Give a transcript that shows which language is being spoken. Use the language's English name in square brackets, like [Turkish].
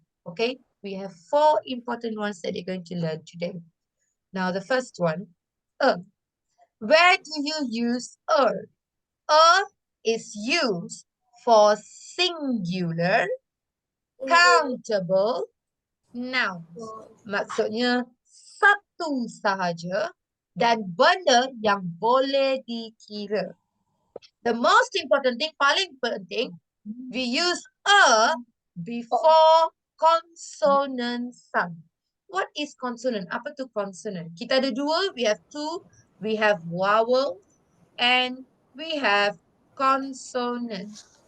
[English] Okay, we have 4 important ones that you're going to learn today. Now the first one, a. Where do you use a? A is used for singular countable nouns. [Malay] Maksudnya satu sahaja dan benda yang boleh dikira. [English] The most important thing, [Malay] paling penting, [English] we use a before consonant sound. What is consonant? [Malay] Apa tu consonant? Kita ada dua, [English] we have two. We have vowel and we have consonant.